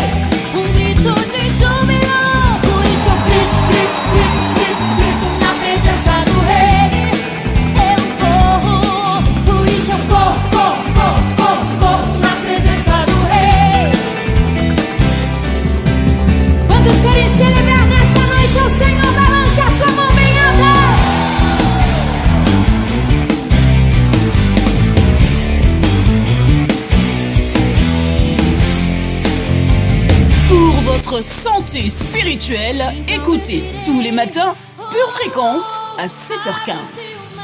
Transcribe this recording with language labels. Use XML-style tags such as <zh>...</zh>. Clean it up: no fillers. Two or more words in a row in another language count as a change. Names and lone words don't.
<pt>Grito de júbilo, por isso eu grito na presença do Rei. Eu corro, por isso eu corro na presença do Rei. Quantos querem celebrar nessa noite ao Senhor? Balance a sua mão bem alta.</pt> <fr>Pour votre santé spirituelle, écoutez tous les matins Pure Fréquence à 7h15.</fr>